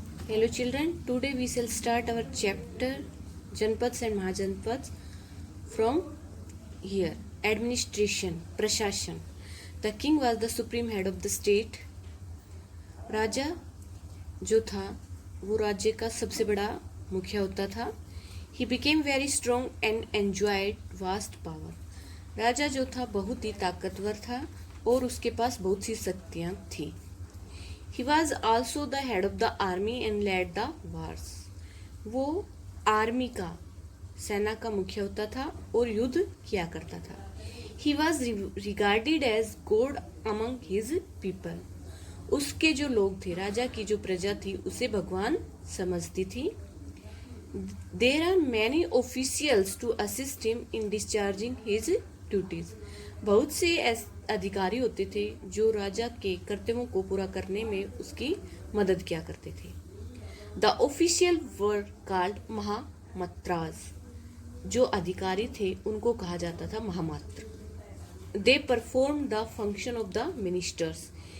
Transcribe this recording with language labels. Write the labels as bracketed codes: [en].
[en] Hello children, today we shall start our chapter Janpads and Mahajanpads from here. Administration, Prashashan. The king was the supreme head of the state. [hi] राजा जो था वो राज्य का सबसे बड़ा मुखिया होता था. [en] He became very strong and enjoyed vast power. [hi] राजा जो था बहुत ही ताकतवर था और उसके पास बहुत सी शक्तियाँ थी. [en] He was also the head of the army and led the wars. [hi] वो आर्मी का सेना का मुखिया होता था और युद्ध किया करता था. [en] He was regarded as God among his people. [hi] उसके जो लोग थे, राजा की जो प्रजा थी, उसे भगवान समझती थी. [en] There are many officials to assist him in discharging his duties. [hi] बहुत से अधिकारी होते थे जो राजा के कर्तव्यों को पूरा करने में उसकी मदद किया करते थे. [en] The official were called mahamatras. [hi] जो अधिकारी थे उनको कहा जाता था महामात्र. [en] They perform the function of the ministers.